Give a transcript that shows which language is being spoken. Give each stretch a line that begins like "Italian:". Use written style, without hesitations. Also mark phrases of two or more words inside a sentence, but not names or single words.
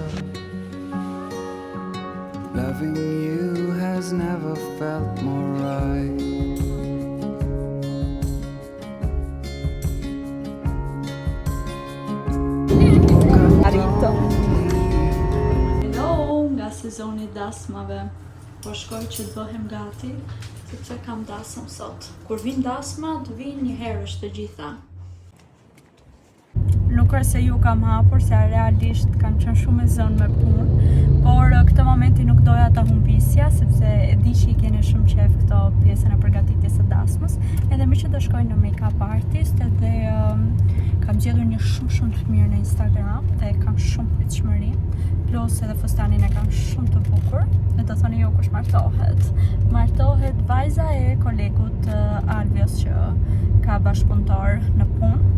English: Loving you has never felt more right.
Albanian: Arrito. Hello, nga sezoni dasmave. Po shkoj që të bëhem gati, sepse kam dasëm sot. Kur vin dasma, të vinë një herësh të gjitha. Nuk është se ju kam hapur, se realisht kam qenë shumë e zënë me punë, por këtë momenti nuk doja ta humbisja, sepse e di që I keni shumë qef këto pjesën e përgatitjes së dasmës, edhe më që do shkoj në
English: make-up artist,
Albanian: edhe kam gjetur një shumë të mirë në Instagram dhe kam shumë pritshmëri, plus edhe fustanin e kam shumë të bukur. Dhe do thoni ju kush martohet. Martohet vajza e kolegut Alvios që ka bashkëpunëtor në punë.